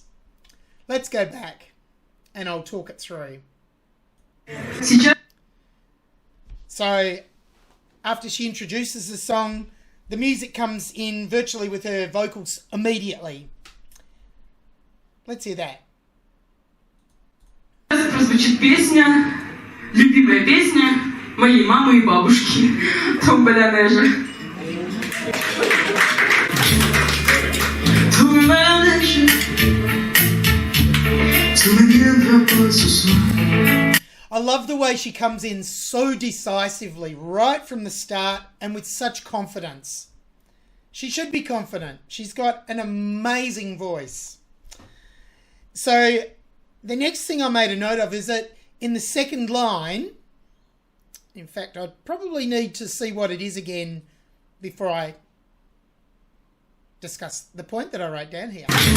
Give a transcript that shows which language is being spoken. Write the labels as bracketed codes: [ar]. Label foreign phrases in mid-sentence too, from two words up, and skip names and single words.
[en] Let's go back and I'll talk it through. So after she introduces the song, the music comes in virtually with her vocals immediately. Let's hear that. [ru] Прозвучит песня, любимая песня моей мамы и бабушки «Tombe la neige». [fr] Tombe la neige, tu me viendras pas ce soir. [en] I love the way she comes in so decisively right from the start and with such confidence. She should be confident. She's got an amazing voice. So the next thing I made a note of is that in the second line, in fact, I'd probably need to see what it is again before I discuss the point that I wrote down here.